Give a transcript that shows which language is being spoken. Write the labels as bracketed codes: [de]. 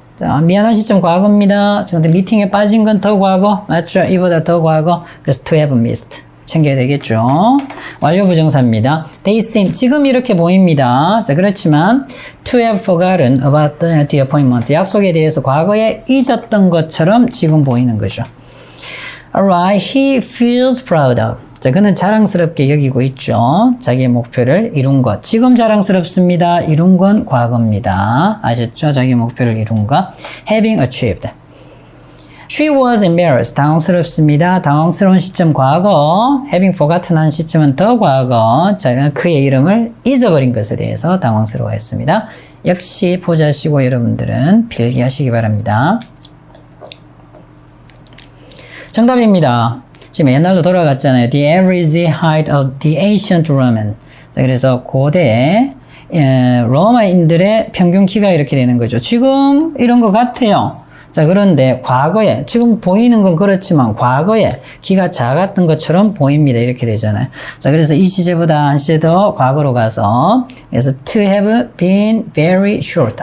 [ko] 자, 미안한 시점 과거입니다. 근데 미팅에 빠진 건 더 과거 맞죠? 이보다 더 과거. 그래서 [en] to have missed [ko] 챙겨야 되겠죠. 완료 부정사입니다. [en] They seem [ko] 지금 이렇게 보입니다. 자, 그렇지만 [en] to have forgotten about the appointment [ko] 약속에 대해서 과거에 잊었던 것처럼 지금 보이는 거죠. [en] Alright, he feels proud of. [ko] 자, 그는 자랑스럽게 여기고 있죠. 자기의 목표를 이룬 것. 지금 자랑스럽습니다. 이룬 건 과거입니다. 아셨죠? 자기 목표를 이룬 것. [en] Having achieved. She was embarrassed. [ko] 당황스럽습니다. 당황스러운 시점 과거. [en] Having forgotten [ko] 한 시점은 더 과거. 자, 그의 이름을 잊어버린 것에 대해서 당황스러워했습니다. 역시 포자시고 여러분들은 필기하시기 바랍니다. 정답입니다. 지금 옛날로 돌아갔잖아요. [en] The average height of the ancient Roman. [ko] 자, 그래서 고대 로마인들의 평균 키가 이렇게 되는 거죠. 지금 이런 것 같아요. 자, 그런데 과거에 지금 보이는 건 그렇지만 과거에 키가 작았던 것처럼 보입니다. 이렇게 되잖아요. 자, 그래서 이 시제보다 한 시제 더 과거로 가서 그래서 [en] to have been very short.